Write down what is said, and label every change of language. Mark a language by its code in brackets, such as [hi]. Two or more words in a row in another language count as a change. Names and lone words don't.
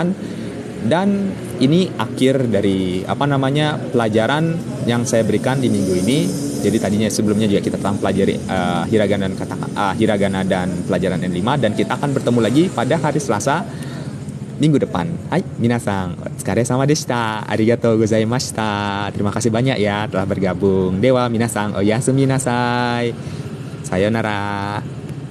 [id] Dan ini akhir dari pelajaran yang saya berikan di minggu ini. Jadi tadinya sebelumnya juga kita telah pelajari hiragana dan pelajaran N5, dan kita akan bertemu lagi pada hari Selasa minggu depan. [ja] Hai, みなさん、お疲れ様でした. ありがとうございました. [id] Terima kasih banyak ya telah bergabung. [ja] では皆さん、おやすみなさい。さようなら.